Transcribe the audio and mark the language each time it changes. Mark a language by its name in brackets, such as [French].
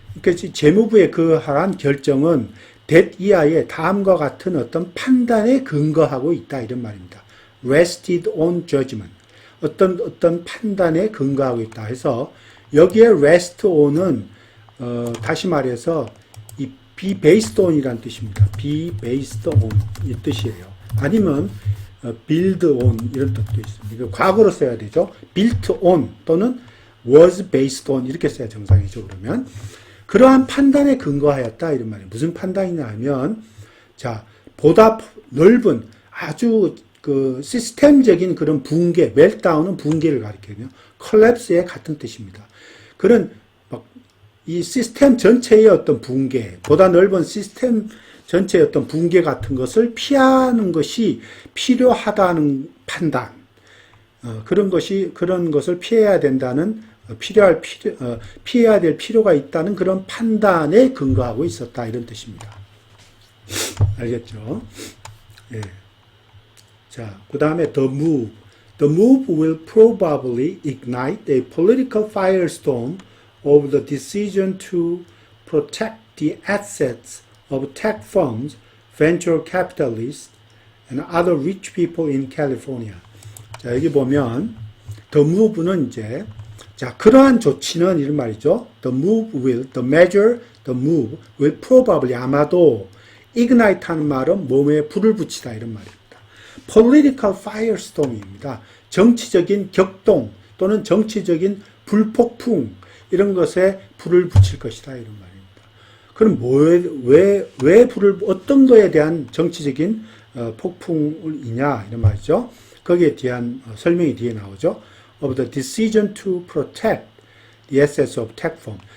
[Korean] 그러니까 재무부의 그러한 결정은 that 이하의 다음과 같은 어떤 판단에 근거하고 있다 이런 말입니다. [English] rested on judgment. [Korean] 어떤 판단에 근거하고 있다 해서 여기에 rest on은 다시 말해서 이 be based on이라는 뜻입니다. be based on 이 뜻이에요. 아니면 build on 이런 뜻도 있습니다. 과거로 써야 되죠. built on 또는 [English] was based on [Korean] 이렇게 써야 정상이죠. 그러면 그러한 판단에 근거하였다 이런 말이에요. 무슨 판단이냐 하면 자 보다 넓은 아주 그 시스템적인 그런 붕괴, 멜트다운은 붕괴를 가리켜요. 컬랩스의 같은 뜻입니다. 그런 이 시스템 전체의 어떤 붕괴, 보다 넓은 시스템 전체의 어떤 붕괴 같은 것을 피하는 것이 필요하다는 판단, 그런 것을 피해야 된다는 피해야 될 필요가 있다는 그런 판단에 근거하고 있었다 이런 뜻입니다. 알겠죠? 예. 자, 그 다음에 [English] the move. The move will probably ignite a political firestorm over the decision to protect the assets of tech firms, venture capitalists, and other rich people in California. [Korean] 자, 여기 보면 the move는 이제 자, 그러한 조치는 이런 말이죠. [English] The measure, the move will probably [Korean] 아마도 ignite 하는 말은 몸에 불을 붙이다 이런 말입니다. political firestorm입니다. 정치적인 격동 또는 정치적인 불폭풍 이런 것에 불을 붙일 것이다 이런 말입니다. 그럼 왜 불을 어떤 거에 대한 정치적인 폭풍이냐 이런 말이죠. 거기에 대한 설명이 뒤에 나오죠. [English] Of the decision to protect the assets of tech firm.